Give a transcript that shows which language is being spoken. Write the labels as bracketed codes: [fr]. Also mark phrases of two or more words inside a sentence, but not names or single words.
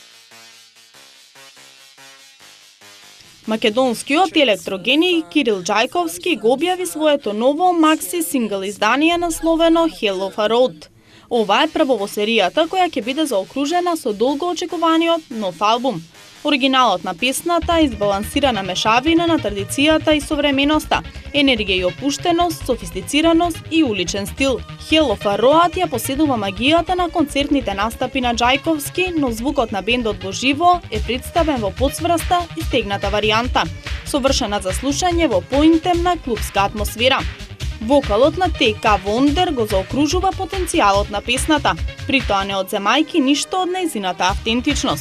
[mk] Македонскиот електрогеник Кирил Џајковски го објави своето ново макси сингл издание насловено Hell of a Road. Ова е прво во серијата која ќе биде заокружена со долго очекуваниот нов албум. Оригиналот на песната е избалансирана мешавина на традицијата и современоста, енергија и опуштеност, софистицираност и уличен стил. Hell of a Road ја поседува магијата на концертните настапи на Џајковски, но звукот на бендот во живо е представен во подсврста и стегната варијанта, совршена за слушање во поинтемна клубска атмосфера. Вокалот на Т.К. Вондер го заокружува потенцијалот на песната, при тоа не одземајки ништо од нејзината автентичност.